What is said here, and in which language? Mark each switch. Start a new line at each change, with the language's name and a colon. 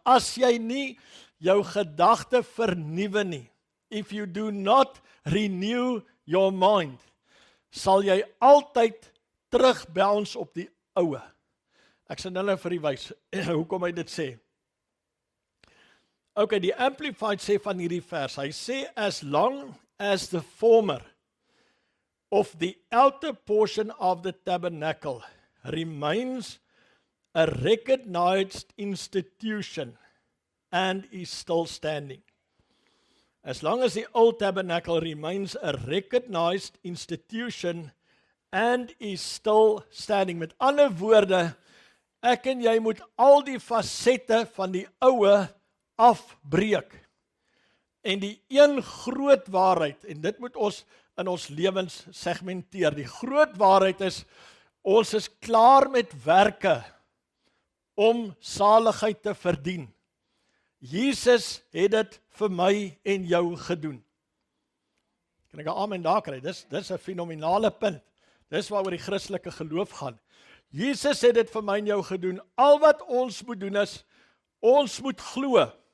Afrikaans: As jy nie jou gedagte vernuwe nie,
English: if you do not renew your mind,
Afrikaans: sal jy altyd terugbounce op die oue. Ek sal nou vir u wys hoekom hy dit sê. Okay, die Amplified sê van hierdie vers, hy sê,
English: as long as the former of the outer portion of the tabernacle remains a recognized institution and is still standing. As long as the old tabernacle remains a recognized institution and is still standing.
Afrikaans: Met ander woorde, ek en jy moet al die fasette van die oue afbreek. En die een groot waarheid, en dit moet ons in ons lewens segmenteer, die groot waarheid is, ons is klaar met werke om saligheid te verdien. Jesus het dit vir my en jou gedoen. Kan ek 'n amen daar kry? Dis 'n fenominale punt. Dis waaroor die Christelike geloof gaan. Jesus het dit vir my en jou gedoen. Al wat ons moet doen is, ons moet glo.